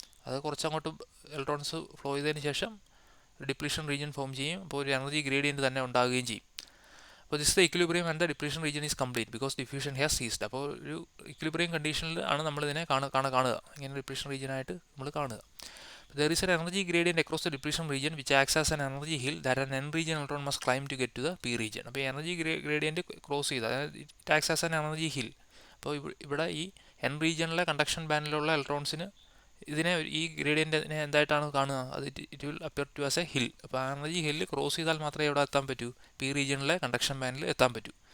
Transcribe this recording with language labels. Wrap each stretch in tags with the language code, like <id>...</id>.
<ml>അത് കുറച്ചങ്ങോട്ട് electrons flow ചെയ്തതിന് ശേഷം ഡിപ്ലീഷൻ റീജിയൻ ഫോം ചെയ്യും. അപ്പോൾ ഒരു എനർജി ഗ്രേഡിയൻറ്റ് തന്നെ ഉണ്ടാകുകയും ചെയ്യും. അപ്പോൾ</ml> <en>This the equilibrium and the depletion region is complete because diffusion has ceased.</en> <ml>അപ്പോൾ ഒരു ഇക്വിലിബ്രിയം കണ്ടീഷനിൽ ആണ് നമ്മളിതിനെ കാണുക, ഇങ്ങനെ ഡിപ്ലീഷൻ റീജിയനായിട്ട് നമ്മൾ കാണുക.</ml> <en>There is an energy gradient across the depletion region which acts as an energy hill that an n region electron must climb to get to the p region.</en> <ml>അപ്പോൾ എനർജി ഗ്രേഡിയൻറ്റ് ക്രോസ് ചെയ്ത്, അതായത്</ml> <en>It acts as an energy hill.</en> <ml>അപ്പോൾ ഇവിടെ ഈ N റീജിയനിലെ conduction ബാൻഡിലുള്ള ഇലക്ട്രോൺസിന് ഈ ഗ്രേഡിയൻറ്റിനെ എന്തായിട്ടാണ് കാണുക, അത്</ml> <en>It will appear to as a hill.</en> <ml>അപ്പോൾ ആ എനർജി ഹില്ല് ക്രോസ് ചെയ്താൽ മാത്രമേ എവിടെ എത്താൻ പറ്റൂ, പി റീജിയനിലെ കണ്ടക്ഷൻ ബാൻഡിൽ എത്താൻ പറ്റൂ.</ml>